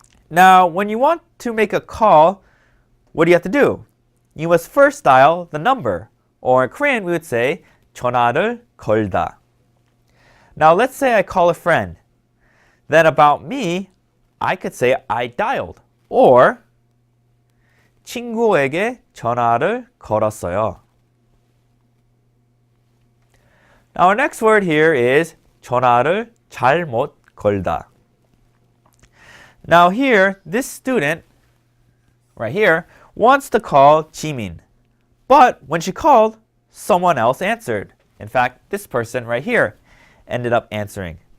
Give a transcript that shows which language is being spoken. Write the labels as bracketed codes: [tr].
[en] Now, when you want to make a call, what do you have to do? You must first dial the number, or in Korean we would say [ko] 전화를 걸다. [en] Now, let's say I call a friend. Then about me, I could say I dialed. Or [ko] 친구에게 전화를 걸었어요. [en] Now our next word here is [ko] 전화를 잘못 걸다. [en] Now here, this student right here wants to call Jimin. But when she called, someone else answered. In fact, this person right here ended up answering.